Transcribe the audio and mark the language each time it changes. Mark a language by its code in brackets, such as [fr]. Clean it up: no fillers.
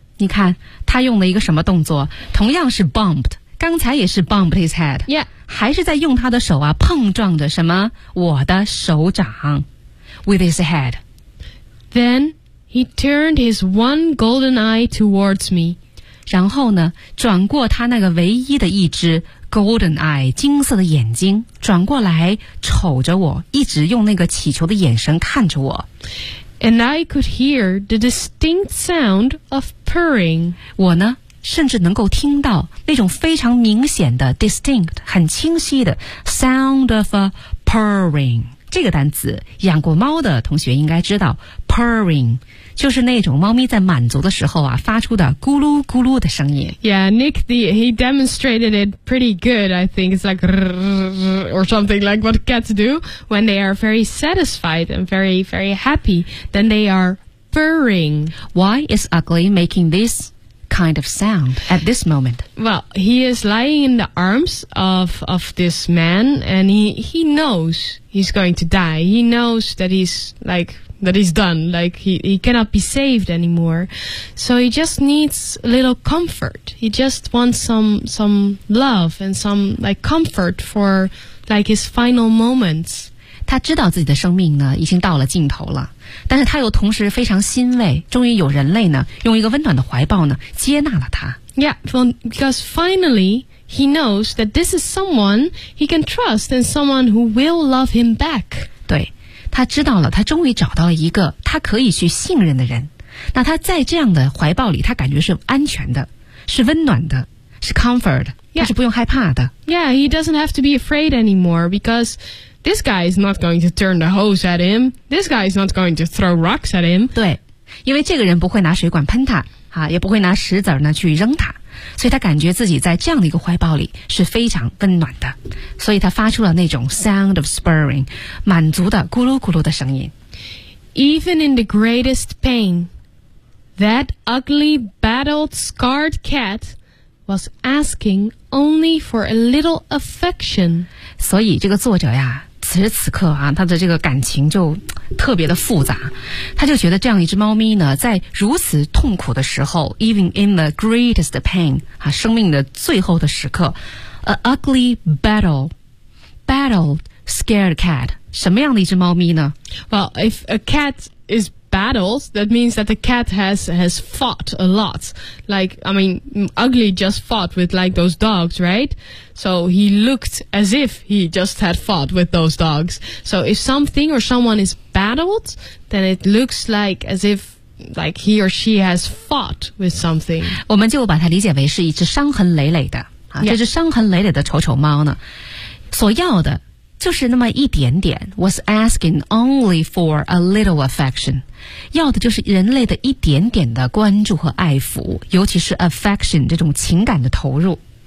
[zh] 你看他用了一个什么动作同样是 bumped 刚才也是 [en] bumped his head、 yeah. [zh] 还是在用他的手啊碰撞着什么我的手掌 [en] with his head Then he turned his one golden eye towards me [zh] 然后呢转过他那个唯一的一只 [en] golden eye [zh] 金色的眼睛转过来瞅着我一直用那个乞求的眼神看着我 [en] And I could hear the distinct sound of purring. [zh] 我呢，甚至能够听到那种非常明显的 distinct, 很清晰的 [en] sound of a purring. [zh] 这个单词，养过猫的同学应该知道 purring, 就是那种猫咪在满足的时候啊，发出的咕噜咕噜的声音。 [en] Yeah, Nick, he demonstrated it pretty good, I think. It's like, or something like what cats do when they are very satisfied and very, very happy. Then they are purring. Why is Ugly making this kind of sound at this moment? Well, he is lying in the arms of this man, and he knows he's going to die. He knows that he's, like, that he's done. Like, he cannot be saved anymore. So he just needs a little comfort. He just wants some love and some, like, comfort for, like, his final moments. [zh] 他知道自己的生命呢已经到了尽头了但是他又同时非常欣慰终于有人类呢用一个温暖的怀抱呢接纳了他 [en] Yeah, well, because finally he knows that this is someone he can trust and someone who will love him back [zh] 对他知道了他终于找到了一个他可以去信任的人那他在这样的怀抱里他感觉是安全的是温暖的是 comfort、 [en] yeah. [zh] 他是不用害怕的 [en] Yeah, he doesn't have to be afraid anymore becauseThis guy is not going to turn the hose at him. This guy is not going to throw rocks at him. [zh] 对，因为这个人不会拿水管喷他，啊，也不会拿石子呢去扔他，所以他感觉自己在这样的一个怀抱里是非常温暖的，所以他发出了那种 [en] sound of spurring, [zh] 满足的咕噜咕噜的声音。 [en] Even in the greatest pain, that ugly, battered, scarred cat was asking only for a little affection. [zh] 所以这个作者呀此时此刻啊他的这个感情就特别的复杂他就觉得这样一只猫咪呢在如此痛苦的时候 [en] even in the greatest pain [zh] 啊生命的最后的时刻 [en] a ugly battled scared cat [zh] 什么样的一只猫咪呢 [en] well if a cat is battles that means that the cat has fought a lot like I mean ugly just fought with like those dogs right so he looked as if he just had fought with those dogs so if something or someone is battled then it looks like as if like he or she has fought with something. [zh] 我们就把它理解为是一只伤痕累累的、啊 [en] yeah. [zh] 这只伤痕累累的丑丑猫呢，所要的就是那么一点点 [en] was asking only for a little affection， [zh] 要的就是人类的一点点的关注和爱抚，尤其是 affection 这种情感的投入。